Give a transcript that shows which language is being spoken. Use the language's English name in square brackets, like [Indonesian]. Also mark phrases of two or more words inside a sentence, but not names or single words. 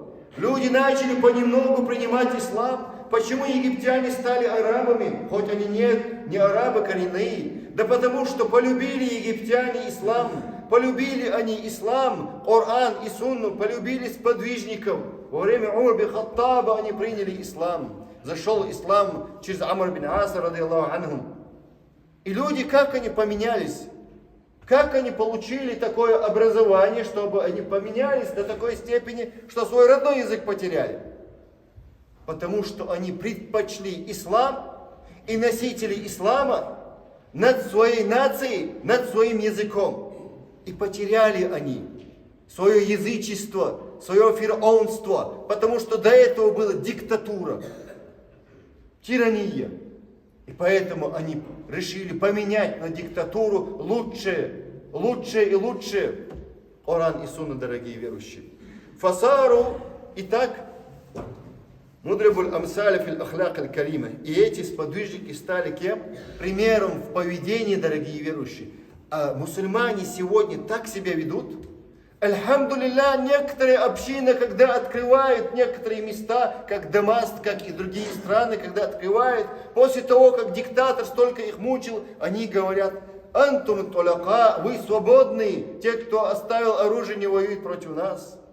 [Russian] Люди начали понемногу принимать ислам. Почему египтяне стали арабами, хоть они не арабы коренные? Да потому что полюбили египтяне ислам, полюбили они ислам, Коран и Сунну, полюбили сподвижников. Во время Умар бин Хаттаба они приняли ислам. Зашел ислам через Амр бин Аса, [Arabic] رضي الله عنه. [Russian] И люди, как они поменялись? Как они получили такое образование, чтобы они поменялись до такой степени, что свой родной язык потеряли? Потому что они предпочли ислам и носители ислама над своей нацией, над своим языком. И потеряли они свое язычество, свое фараонство, потому что до этого была диктатура, тирания. И поэтому они решили поменять на диктатуру лучшее и лучшее. Коран и Сунна, дорогие верующие. Фасару, итак, [Arabic] مضرب الأمثال في الأخلاق الكريمة. [Russian] И эти сподвижники стали кем? Примером в поведении, дорогие верующие. А мусульмане сегодня так себя ведут. Альхамдулилля, некоторые общины, когда открывают некоторые места, как Дамаск, как и другие страны, когда открывают, после того, как диктатор столько их мучил, они говорят: [Arabic] أنتم الطلقاء, [Russian] вы свободные, те, кто оставил оружие, не воюют против нас.